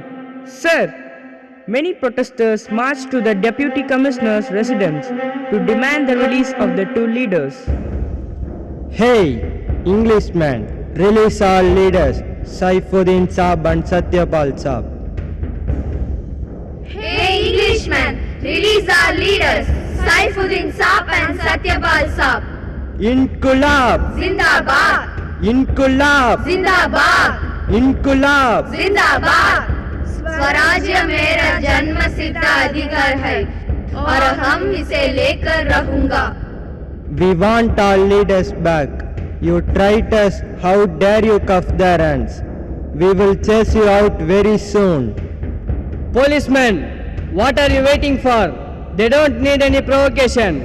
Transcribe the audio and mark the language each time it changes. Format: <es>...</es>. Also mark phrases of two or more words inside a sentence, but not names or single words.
<en>Sir, many protesters marched to the Deputy Commissioner's residence to demand the release of the two leaders. Hey, Englishman, release all leaders, Saifuddin Saab and Satyapal Saab. Hey Englishman, release our leaders, Saifuddin Saab and Satyapal Saab.</en> <hi>Inqulab! Zindabad! Inqulab! Zindabad! Inqulab! जिंदाबाद. स्वराज्य मेरा जन्म सिद्ध अधिकार है और हम इसे लेकर रहूंगा.</hi> <en>We want our leaders back. You traitors, how dare you cuff their hands? We will chase you out very soon. Policemen, what are you waiting for? They don't need any provocation.</en>